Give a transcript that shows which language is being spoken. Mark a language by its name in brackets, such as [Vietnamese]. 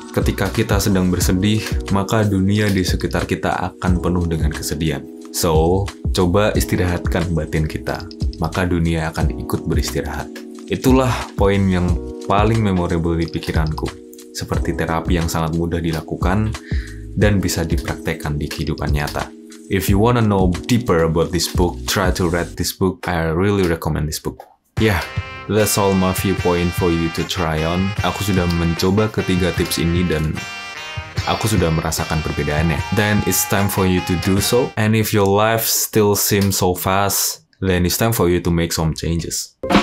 [Indonesian] Ketika kita sedang bersedih, maka dunia di sekitar kita akan penuh dengan kesedihan. So, coba istirahatkan batin kita, maka dunia akan ikut beristirahat. Itulah poin yang paling memorable di pikiranku. Seperti terapi yang sangat mudah dilakukan dan bisa dipraktekkan di kehidupan nyata. [English] If you wanna know deeper about this book, try to read this book. I really recommend this book. Yeah, that's all my viewpoint for you to try on. [Indonesian] Aku sudah mencoba ketiga tips ini dan aku sudah merasakan perbedaannya. [English] Then it's time for you to do so. And if your life still seems so fast, then it's time for you to make some changes.